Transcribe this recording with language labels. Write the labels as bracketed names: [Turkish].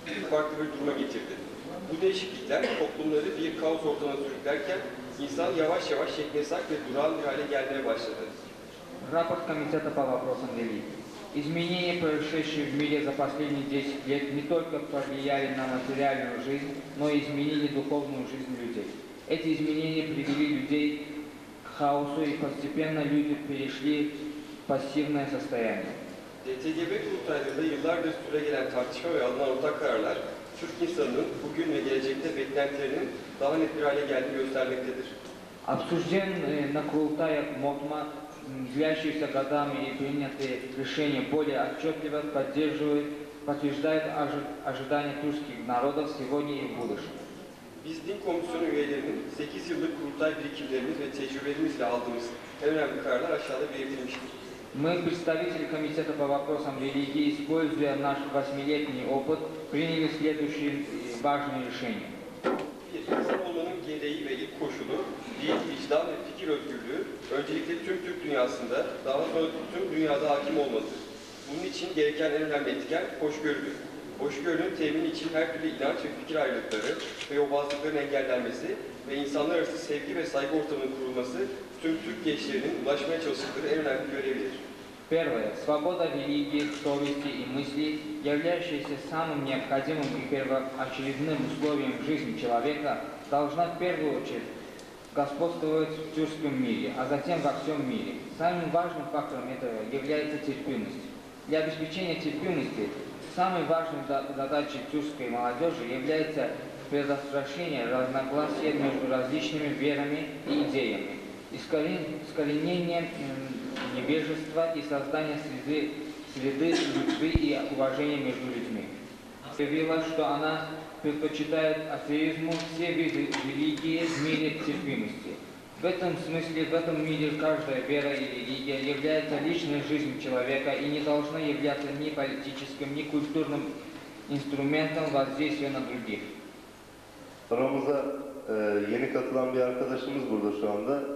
[Turkish] Farklı bir duruma getirdi. Bu değişiklikler toplumları bir kaos ortamına sürüklerken insan yavaş yavaş şeklesak ve durağan bir hale gelmeye başladı. [Russian] Рапорт Комитета по вопросам религии. Изменения, происшедшие в мире за последние 10 лет, не только повлияли на материальную жизнь, но и изменили духовную жизнь людей. Эти изменения привели людей к хаосу, и постепенно люди перешли в пассивное состояние. [Turkish] TGB kurultaylarında yıllardır süregelen tartışma ve alınan ortak kararlar, Türk insanının bugün ve gelecekte beklentilerinin daha net bir hale geldiğini göstermektedir. [Russian] Обсужденные на Курултаях МОТМА, длящиеся годами и принятые решения более отчетливо подтверждают ожидания тюркских народов сегодня и в будущем. [Turkish] Biz din komisyonu üyelerinin 8 yıllık kurultay birikimlerimiz ve tecrübelerimizle aldığımız en önemli kararlar aşağıda belirtilmiştir. [Russian] Мы, представители Комитета по вопросам религии, используя наш 8-летний опыт, приняли следующие важные решения. [Turkish] İnsan olmanın gereği ve ilk koşulu, din, vicdan ve fikir özgürlüğü, öncelikle tüm Türk dünyasında, daha sonra tüm dünyada hakim olmalıdır. Bunun için gereken en önemli etken hoşgörüdür. Hoşgörünün temini için her türlü inanç ve fikir ayrılıkları ve yobazlıkların engellenmesi ve insanlar arası sevgi ve saygı ortamının kurulması tüm Türk gençlerinin ulaşmaya çalıştıkları en önemli görevdir. [Russian] Первое. Свобода религии, совести и мыслей, являющаяся самым необходимым и первоочередным условием жизни человека, должна в первую очередь господствовать в тюркском мире, а затем во всем мире. Самым важным фактором этого является терпимость. Для обеспечения терпимости самой важной задачей тюркской молодежи является предотвращение разногласий между различными верами и идеями, искоренение невежества и создание среды любви и уважения между людьми. Заявила, что она предпочитает атеизму все виды религии в мире терпимости. В этом смысле, в этом мире каждая вера и религия является личной жизнью человека и не должна являться ни политическим, ни культурным instrumental воздействия на других. [Turkish] Aramıza yeni katılan bir arkadaşımız burada şu anda.